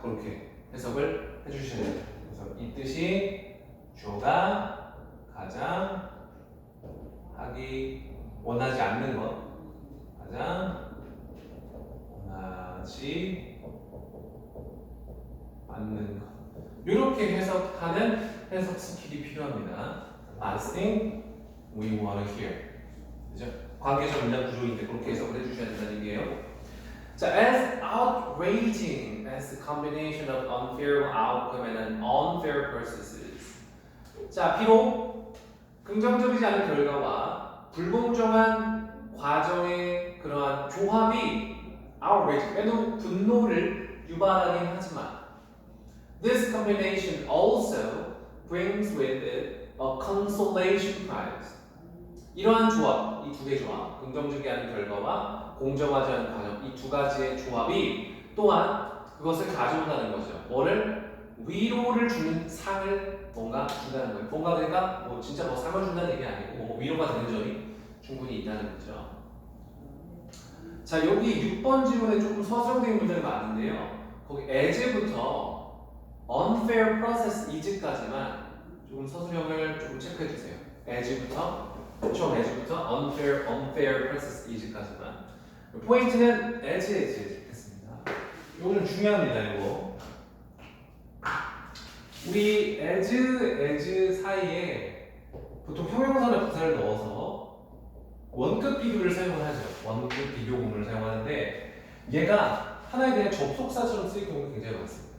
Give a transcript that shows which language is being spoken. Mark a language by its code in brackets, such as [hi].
[ko] 그렇게 해석을 해주셔야 돼요. 그래서 이 뜻이 주어가 가장 하기 원하지 않는 것, 가장 원하지 않는 것. 이렇게 해석하는 해석 스킬이 필요합니다. [en] Last thing we want to hear. [ko] 그죠? 관계적 문장 구조인데 그렇게 해석을 해주셔야 된다는 얘기예요. [en] 자, as outraging as the combination of unfair outcome and unfair processes. [ko] 자, 비록 긍정적이지 않은 결과와 불공정한 과정의 그러한 조합이 outrage, 매우 분노를 유발하긴 하지만 [en] this combination also brings with it a consolation prize. [ko] 이러한 조합, 이 두 개 조합, 긍정적이 않은 결과와 공정하지 않은 과정, 이 두 가지의 조합이 또한 그것을 가져온다는 거죠. 뭐를? 위로를 주는 상을 뭔가 준다는 거예요. 뭔가 그러니까 뭐 진짜 뭐 상을 준다는 얘기 아니고 뭐 위로가 되는 점이 충분히 있다는 거죠. 자, 여기 6번 지문에 조금 서술형적인 문제가 많은데요. 거기 as부터 unfair process is까지만 조금 서술형을 조금 체크해 주세요. as부터 처음 as부터 unfair process is까지만. 포인트는 as 했습니다. 이거 좀 중요합니다. 이거 우리 as 사이에 보통 형용사나 부사를 넣어서 원급 비교를 사용을 하죠. 원급 비교문을 사용하는데 얘가 하나에 대한 접속사처럼 쓰일 경우가 굉장히 많습니다.